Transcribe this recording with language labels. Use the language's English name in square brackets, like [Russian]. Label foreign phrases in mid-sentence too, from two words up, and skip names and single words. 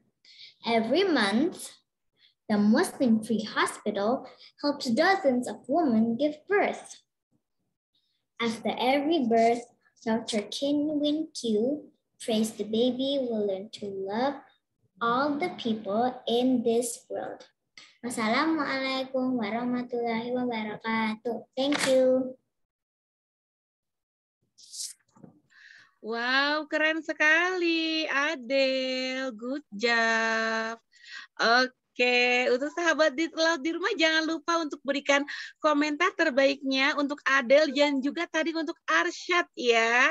[English] Every month, the Muslim Free Hospital helps dozens of women give birth. After every birth, Dr. Kin Win Kyu prays the baby will learn to love all the people in this world. [Arabic] Wassalamualaikum warahmatullahi wabarakatuh. [English] Thank you. [Indonesian] Wow, keren sekali, Adele. [English] Good job. [Indonesian] Oke, untuk sahabat Laut di rumah jangan lupa untuk berikan komentar terbaiknya untuk Adele dan juga tadi untuk Arsyad ya.